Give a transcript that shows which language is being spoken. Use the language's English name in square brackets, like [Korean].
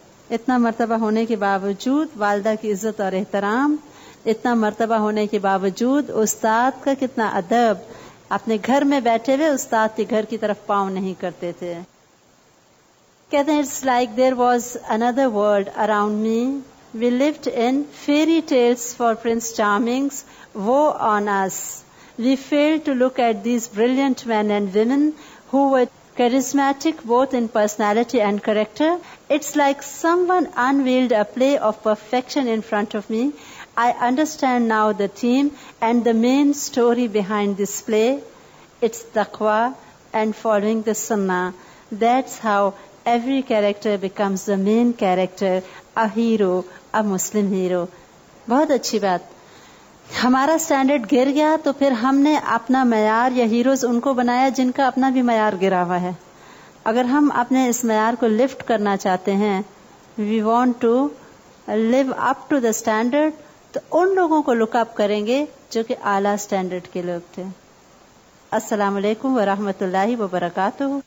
[Urdu] اتنا مرتبہ ہونے کے باوجود والدہ کی عزت اور احترام، اتنا مرتبہ ہونے کے باوجود استاد کا کتنا ادب، اپنے گھر میں بیٹھے ہوئے استاد کے گھر کی طرف پاؤں نہیں کرتے تھے. کہتے ہیں [English] It's like there was another world around me, we lived in fairy tales for Prince Charming's woe on us. We failed to look at these brilliant men and women who were charismatic both in personality and character. It's like someone unveiled a play of perfection in front of me. I understand now the theme and the main story behind this play. It's taqwa and following the sunnah. That's how every character becomes the main character, a hero, a Muslim hero. [Urdu] بہت اچھی بات. ہمارا standard گر گیا تو پھر ہم نے اپنا معیار یا ہیروز ان کو بنایا جن کا اپنا بھی معیار گرا ہوا ہے. اگر ہم اپنے اس معیار کو لفٹ کرنا چاہتے ہیں، [English] we want to live up to the standard, [Urdu] تو ان لوگوں کو لک اپ کریں گے جو کہ اعلیٰ اسٹینڈرڈ کے لوگ تھے. السلام علیکم ورحمۃ اللہ وبرکاتہ.